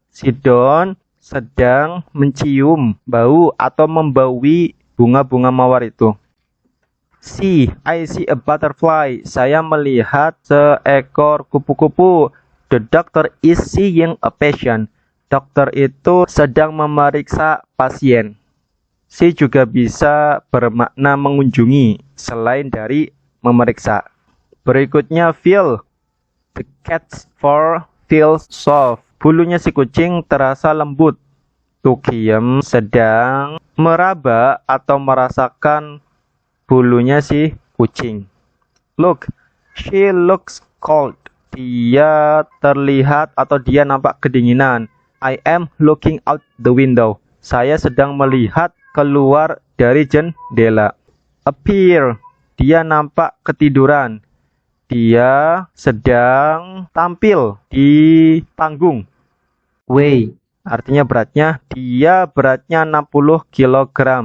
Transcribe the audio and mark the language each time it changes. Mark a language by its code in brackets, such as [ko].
[id] Si Don sedang mencium bau atau membaui bunga-bunga mawar itu. [en] See, I see a butterfly. [id] Saya melihat seekor kupu-kupu. [en] The doctor is seeing a patient. [id] Dokter itu sedang memeriksa pasien. See juga bisa bermakna mengunjungi selain dari memeriksa. Berikutnya [en] feel. The cat's fur feels soft. [id] Bulunya si kucing terasa lembut. Tukiem sedang meraba atau merasakan bulunya si kucing. [en] Look, she looks cold. [id] Dia terlihat atau dia nampak kedinginan. [en] I am looking out the window. [id] Saya sedang melihat keluar dari jendela. Appear. Dia nampak ketiduran. Dia sedang tampil di panggung. [en] Weigh [id] Artinya beratnya, dia beratnya 60 kg.